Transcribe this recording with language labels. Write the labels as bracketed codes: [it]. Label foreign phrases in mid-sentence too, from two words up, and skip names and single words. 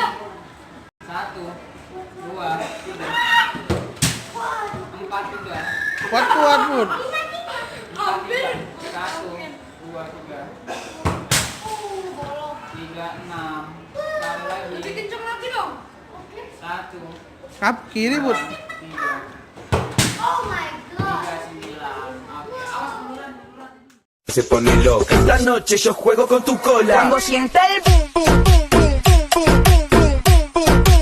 [id] 1, 2, 3. 4 juga. Kuat Bud. 4 juga. 1, 2, 3. 3, 6. Sekali lagi. Lebih kenceng lagi dong. 1, Kap kiri Bud. 3. [en] Oh my god. [id] 3, 9. Oke, awas buruan. [es] Se pone loca. Esta noche yo juego con tu cola. Cuando sienta el boom, boom, boom, boom, boom, boom, boom, boom, boom.